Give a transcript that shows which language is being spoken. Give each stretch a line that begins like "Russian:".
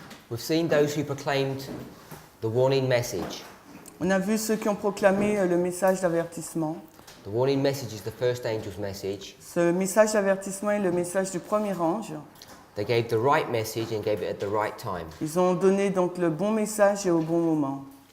English: We've seen those who proclaimed the warning message.
French: On a vu ceux qui ont proclamé le message d'avertissement.
English: The warning message is the first angel's message.
French: Ce message d'avertissement est le message du premier ange.
English: They gave the right message and gave it at the right time.
French: Ils ont donné donc le bon message et au bon moment.